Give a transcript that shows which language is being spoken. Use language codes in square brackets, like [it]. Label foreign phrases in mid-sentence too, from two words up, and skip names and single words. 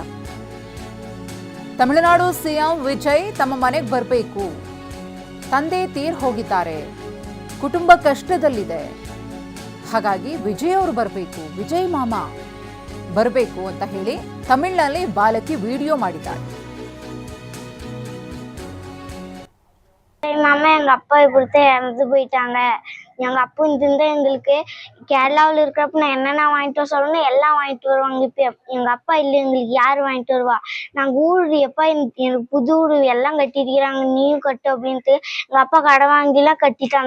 [kn] ತಮಿಳುನಾಡು ಸಿಎಂ ವಿಜಯ್ ತಮ್ಮ ಮನೆಗೆ ಬರಬೇಕು, ತಂದೆ ತೀರ್ ಹೋಗಿದ್ದಾರೆ, ಕುಟುಂಬ ಕಷ್ಟದಲ್ಲಿದೆ, ಹಾಗಾಗಿ ವಿಜಯ್ ಅವರು ಬರಬೇಕು, ವಿಜಯ್ ಮಾಮ ಬರಬೇಕು ಅಂತ ಹೇಳಿ ತಮಿಳಿನಲ್ಲಿ ಬಾಲಕಿ ವಿಡಿಯೋ ಮಾಡಿದ್ದಾರೆ. [ta] மாமா எங்க அப்பா இப்படித்தான் இறந்து போயிட்டாங்க. எங்க அப்பா இந்த எங்களுக்கு கேரளாவில் இருக்கிறப்ப நான் என்னென்ன வாங்கிட்டு வர சொல்லணும் எல்லாம் வாங்கிட்டு வருவாங்க. இப்போ எங்க அப்பா இல்லை, எங்களுக்கு யார் வாங்கிட்டு வருவா? நாங்கள் ஊர் எப்பா எனக்கு புது வீடு எல்லாம் கட்டிருக்கிறாங்க, நீயும் கட்டு அப்படின்ட்டு எங்க அப்பா கடை வாங்கிலாம் கட்டிட்டாங்க.